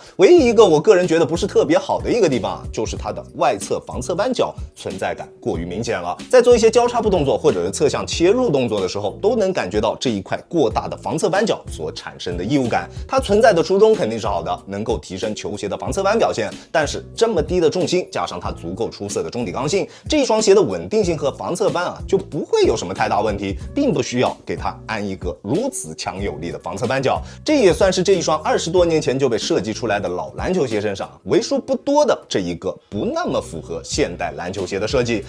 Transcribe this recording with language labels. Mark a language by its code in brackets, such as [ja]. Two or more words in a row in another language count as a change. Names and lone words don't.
[zh] 唯一一个我个人觉得不是特别好的一個地方啊，就是它的外側防側扳脚存在感過於明顯了。在做一些交叉步動作或者是側向切入動作的時候，都能感覺到這一塊過大的防側扳腳所產生的異物感。它存在的初衷肯定是好的，能夠提升球鞋的防側扳表現。但是這麼低的重心加上它足夠出色的中底剛性，這雙鞋的穩定性和防側扳啊就不會有什麼太大問題，並不需要給它安一個如此強有力的防側扳腳。這也算是這一雙20多年前就被設計出來的老籃球鞋身上為數不多的這一個不那麼符合現代籃球鞋的設計。